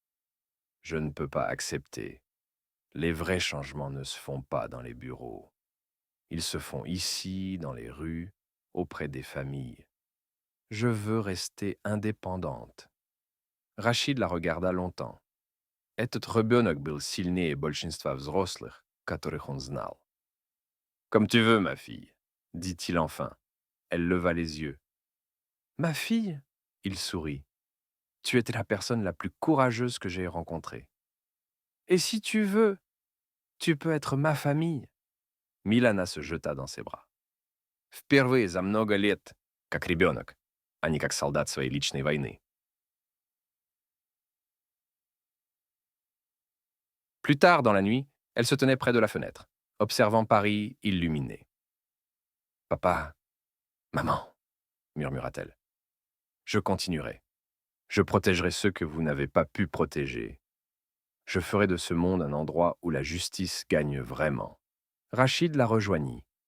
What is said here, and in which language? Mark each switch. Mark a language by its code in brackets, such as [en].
[fr] « Je ne peux pas accepter. Les vrais changements ne se font pas dans les bureaux. Ils se font ici, dans les rues, auprès des familles. Je veux rester indépendante. » Rachid la regarda longtemps. [ru] Этот ребенок был сильнее большинства взрослых, которых он знал. [fr] « Comme tu veux, ma fille, dit-il enfin. Elle leva les yeux. « Ma fille ?» Il sourit. « Tu étais la personne la plus courageuse que j'ai rencontrée. Et si tu veux, tu peux être ma famille. » Milana se jeta dans ses bras. [ru] Впервые за много лет, как ребенок, а не как солдат своей личной войны. [fr] Plus tard dans la nuit, elle se tenait près de la fenêtre, observant Paris illuminé. « Papa, maman, murmura-t-elle, je continuerai. Je protégerai ceux que vous n'avez pas pu protéger. Je ferai de ce monde un endroit où la justice gagne vraiment. » Rachid la rejoignit.